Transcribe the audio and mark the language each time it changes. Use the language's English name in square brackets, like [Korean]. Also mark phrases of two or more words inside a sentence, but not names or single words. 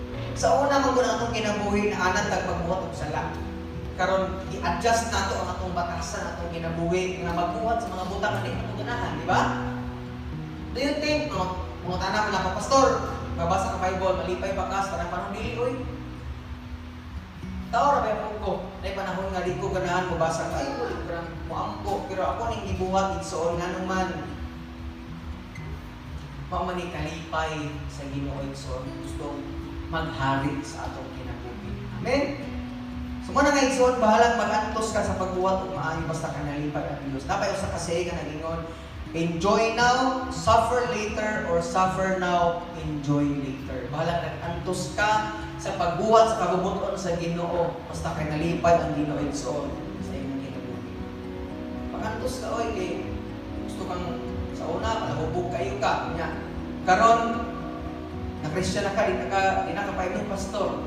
[Cebuano] Sa una man gud atong kinabuhi na anan tag pagbuhat og sala. Karon i-adjust nato ang atong batasan atong kinabuhi nga magbuhat sa mga butang nga di nato ganahan, di ba? [English] Do you think [Cebuano] mga tanan man ako pastor, babasa ka Bible, malipay ba ka sa tanang panahon dili oy? Tao ra ba ko? Nay panahon nga di ko ganahan mabasa ay wala grang moampo pero ako ning gibuhat igsoon nga naman. Mamani kalipay sa Ginoo igsoon gusto maghari sa atong kinabuhi. Amen. Sumuna nga igsoon bahalang mag-antos ka sa pagbuhat ug maayo basta ka nalipay ang Dios. Napay usa ka saying nga nagingon, [English] enjoy now, suffer later, or suffer now, enjoy later. [Cebuano] Bahalang nag-antos ka sa pagbuhat sa kabubuton sa Ginoo basta kay nalipay ang Ginoo igsoon sa imong kinabuhi. Pag-antos ka oy kay gusto kang sa una palahubog kayo ka nya. Karon na Christian na ka di na ka paimong pastor.